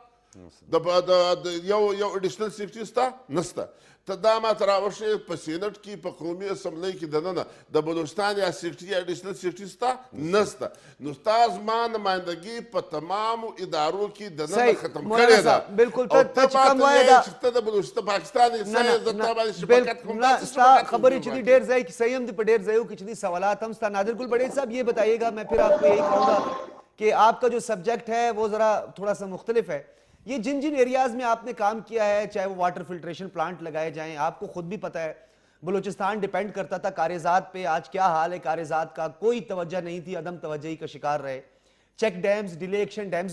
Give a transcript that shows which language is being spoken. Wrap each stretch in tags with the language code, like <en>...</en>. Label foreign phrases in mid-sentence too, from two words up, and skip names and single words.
<ps>شته یو</ps> <en>additional secretary</en> <ps>شته نسته ته دا ماته راورشې په سینټ کې په قومي اسمبلۍ کې دننه د بلوچستان یا سیکرټري یا</ps> <en>additional secretary</en> <ps>شته نسته نو ستا زما نمایندګي په تمامو ادارو کې دننه ختم کړې ده بالکل ته چې کوم وایې دا چې ته د بلوچستان پاکستان ستا خبرې چې دي ډېر ځای کې صحیح هم دي په ډېر ځایو کې چې دي سوالات هم ستا</ps> <ur>نادر گل بڑے صاحب یہ بتائیے گا میں پھر آپ کو یہی کہوں گا کہ آپ کا جو سبجیکٹ ہے وہ ذرا تھوڑا سا مختلف ہے یہ جن جن ایریاز میں آپ نے کام کیا ہے چاہے وہ</ur> <en>water filtration plant</en> <ur>لگائے جائیں آپ کو خود بھی پتہ ہے بلوچستان ڈیپینڈ کرتا تھا کاریزات پہ آج کیا حال ہے کاریزات کا کوئی توجہ نہیں تھی عدم توجہی کا شکار رہے</ur> <en>check dams delay action dams</en>